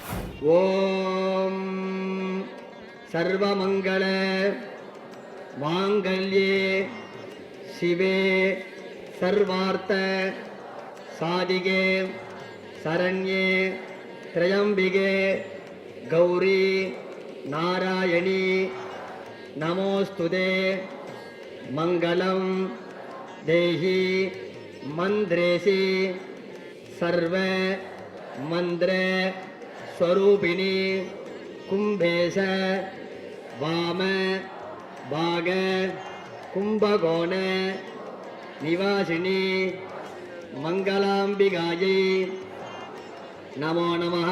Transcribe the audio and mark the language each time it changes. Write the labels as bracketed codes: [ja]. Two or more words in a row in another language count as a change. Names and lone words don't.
[sa] ओम् सर्वमङ्गल माङ्गल्ये शिवे सर्वार्थ साधिके शरण्ये त्र्यम्बिके गौरि नारायणि नमोऽस्तुते मङ्गलं देहि मन्त्रेशि सर्व मंत्र स्वरूपिणी कुंभेश वाम भाग कुंभकोण निवासिनी मंगलांबिकायै नमो नमः।